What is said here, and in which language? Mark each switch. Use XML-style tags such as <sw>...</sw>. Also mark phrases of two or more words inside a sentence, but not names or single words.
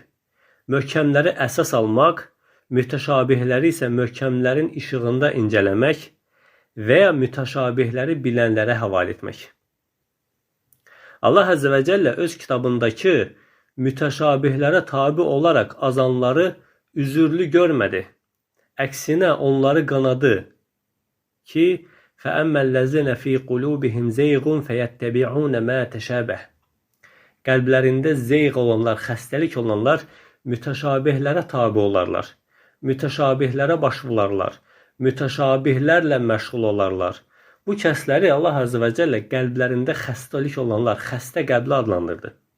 <az>Möhkəmləri əsas almaq, mütəşabihləri isə möhkəmlərin işığında incələmək və ya mütəşabihləri bilənlərə həvalə etmək. Allah</az> <ar>عز وجل</ar> <az>öz kitabındakı mütəşabihlərə tabi olaraq azanları üzürlü görmədi. Əksinə onları qanadı ki,</az> <ar>فَأَمَّا الَّذِينَ فِي قُلُوبِهِمْ زَيْغٌ فَيَتَّبِعُونَ مَا تَشَابَهَ.</ar> <az>Qəlblərində zeyğ olanlar, xəstəlik olanlar mütəşabihlərə tabi olarlar. Mütəşabihlərə başvularlar. Mütəşabihlərlə məşğul olarlar. Bu kəsləri Allah</az> <ar>عز وجل</ar> <az>qəlblərində xəstəlik olanlar, xəstə qəbli adlandırdı.</az>